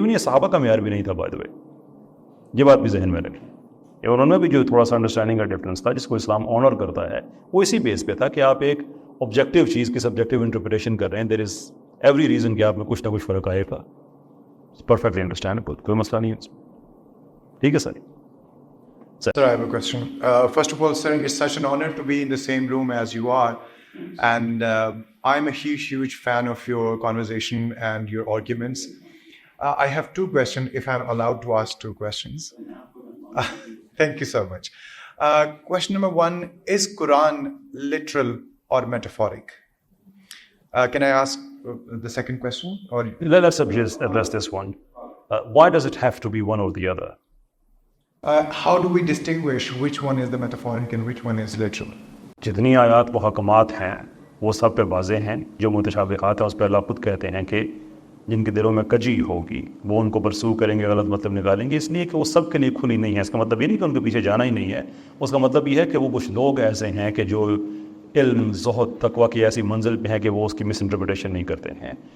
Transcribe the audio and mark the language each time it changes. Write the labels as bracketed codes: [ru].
[ur] Even یہ صحابہ کا معیار بھی نہیں تھا [en] by the way, [ur] یہ بات بھی ذہن میں رکھیں. اور ان میں بھی جو تھوڑا سا انڈرسٹینڈنگ کا ڈفرینس تھا جس کو اسلام آنر کرتا ہے, وہ اسی بیس پہ تھا کہ آپ ایک آبجیکٹیو چیز کی سبجیکٹیو انٹرپریٹیشن کر رہے ہیں. [en] there is every reason [ur] کہ آپ میں کچھ نہ کچھ فرق آئے گا. [en] perfectly understandable, [ur] کوئی مسئلہ نہیں ہے. ٹھیک ہے سر. [en] Sir, I have a question. First of all, sir, it's such an honor to be in the same room as you are. And I'm a huge fan of your conversation and your arguments. I have 2 questions, if I'm allowed to ask 2 questions. Thank you so much. Question number 1, is Quran literal or metaphoric? Can I ask the second question? Or let's address this one. Why does it have to be one or the other? How do we distinguish which one is the metaphoric and which one is literal? [ur] جتنی آیات محکمات ہیں وہ سب پہ واضح ہیں. جو متشابہات ہیں اس پہ اللہ خود کہتے ہیں کہ جن کے دلوں میں کجی ہوگی وہ ان کو پرسو کریں گے, غلط مطلب نکالیں گے, اس لیے کہ وہ سب کے لیے کھلی نہیں ہے. اس کا مطلب یہ نہیں کہ ان کے پیچھے جانا ہی نہیں ہے, اس کا مطلب یہ ہے کہ وہ کچھ لوگ ایسے ہیں کہ جو علم, زہد, تقویٰ کی ایسی منزل پہ ہیں کہ وہ اس کی مس انٹرپریٹیشن نہیں کرتے ہیں.